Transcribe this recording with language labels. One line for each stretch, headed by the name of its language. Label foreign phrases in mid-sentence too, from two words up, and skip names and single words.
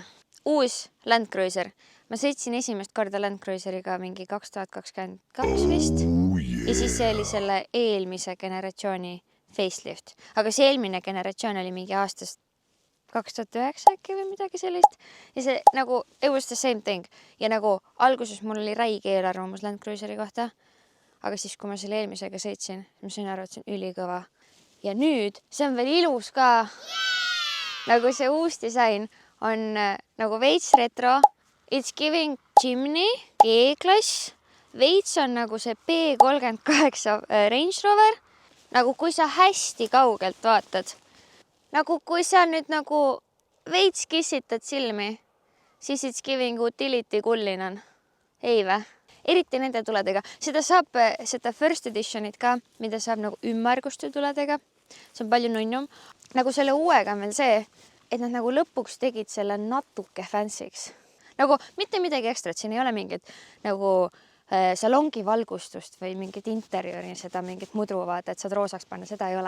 Estonian: Uus Land Cruiser. Ma sõitsin esimest korda Land Cruiseriga mingi 2022 vist. Ja siis see oli selle eelmise generatsiooni facelift. Aga see eelmine generatsioon oli mingi aastast 2009 äkki või midagi sellist. Ja see nagu,
English: it was the same thing.
Estonian: Ja nagu alguses mul oli räige eelarvamus Land Cruiseri kohta. Aga siis, kui ma selle eelmisega sõitsin, ma sain aru, et see on ülikõva. Ja nüüd, see on veel ilus ka. Nagu see uus disain on nagu veits retro.
English: It's giving Jimny, G-klass.
Estonian: Veits on nagu see B38 Range Rover. Nagu kui sa hästi kaugelt vaatad. Nagu kui sa nüüd nagu veits kissitad silmi, siis
English: it's giving utility kullinan.
Estonian: Ei vä? Eriti nende tuledega. Seda saab seda
English: first editionit
Estonian: ka, mida saab nagu ümmarguste tuledega. See on palju nunnum. Nagu selle uuega on veel see, et nad nagu lõpuks tegid selle natuke fancyks. Nagu mitte midagi ekstrat, siin ei ole mingit nagu salongi valgustust või mingit interjööri, seda mingit mudru vaata, et saad roosaks panna, seda ei ole.